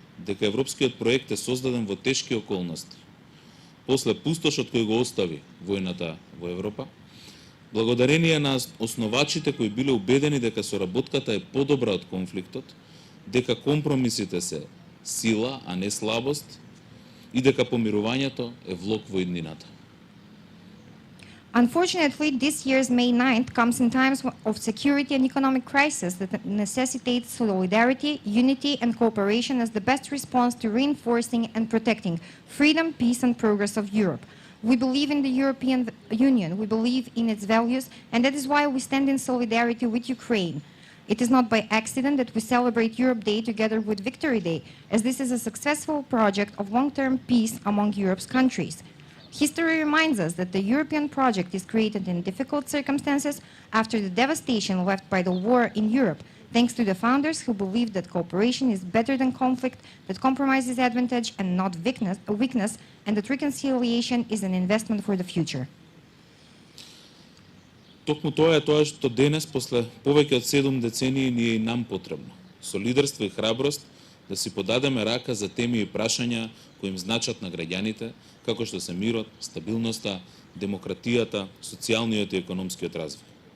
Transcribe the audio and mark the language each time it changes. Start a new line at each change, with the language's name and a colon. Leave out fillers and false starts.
Macedonian: дека европскиот проект е создаден во тешки околности, после пустошот кој го остави војната во Европа, благодарение на основачите кои биле убедени дека соработката е подобра од конфликтот, дека компромисите се сила, а не слабост, и дека помирувањето е влог во иднината.
English: Unfortunately, this year's May 9th comes in times of security and economic crisis that necessitates solidarity, unity, and cooperation as the best response to reinforcing and protecting freedom, peace, and progress of Europe. We believe in the European Union, we believe in its values, and that is why we stand in solidarity with Ukraine. It is not by accident that we celebrate Europe Day together with Victory Day, as this is a successful project of long-term peace among Europe's countries. History reminds us that the European project is created in difficult circumstances after the devastation left by the war in Europe, thanks to the founders who believed that cooperation is better than conflict, that compromise is advantage and not weakness, and that reconciliation is an investment for the future.
Macedonian: Токму тоа е тоа што денес, после повеќе од 7 децении, ни е и нам потребно. Со лидерство и храброст да си подадеме рака за теми и прашања кои им значат на граѓаните, како што се мирот, стабилноста, демократијата, социјалниот и економскиот развој.